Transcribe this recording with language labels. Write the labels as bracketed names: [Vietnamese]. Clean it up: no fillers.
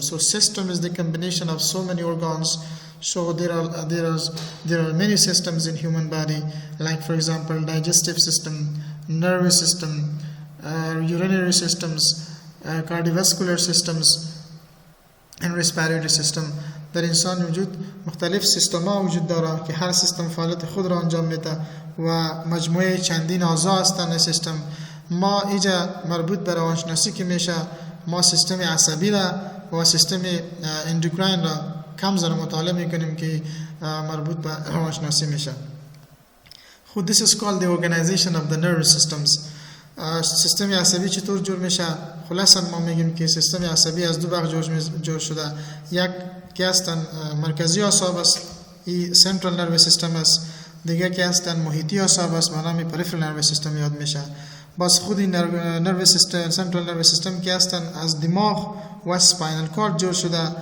[English] So system is the combination of so many organs. So there are many systems in human body, like for example digestive system, nervous system, urinary systems, cardiovascular systems, and respiratory system. [Persian] در انسان وجود مختلف سیستم ها وجود داره که هر سیستم فعالیت خود را انجام میده و مجموعه چندین اعضا هستند. سیستم ما اینجا مربوط به روانشناسی که میشه، ما سیستم عصبی را و سیستم اندوکراین را کم ذره مطالعه میکنیم که مربوط به روانشناسی میشه. [English] خود this is called the organization of the nervous systems. [Persian] سیستم عصبی چطور جور میشه؟ خلاصا ما میگیم که سیستم عصبی از دو بخش جور شده. یک که هستن مرکزی اعصاب است، این central nervous system است، دیگه که هستن محیطی اعصاب است به نام پریفرال نروس سیستم یاد میشه. باز خودی نروس سیستم سنترال نروس سیستم که هستن از دماغ و اسپاینال کورد جور شده.